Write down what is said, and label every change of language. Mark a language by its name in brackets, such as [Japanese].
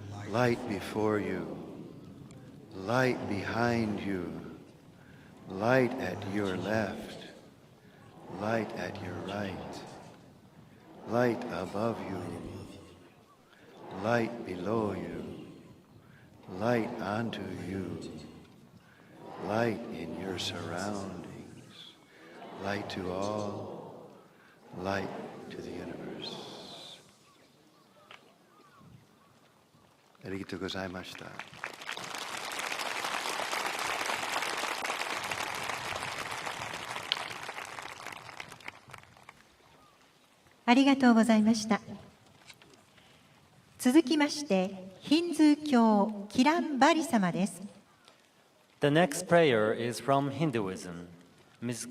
[English] Light before you, light behind you, light at your left, light at your right, light above you, light below you, light unto you, light in your surroundings, light to all, light to the universe. [Japanese] ありがとうございました。ありがとうございました。続きまして、ヒンズー教キランバリ様です。 [English] The next prayer is from Hinduism, Ms.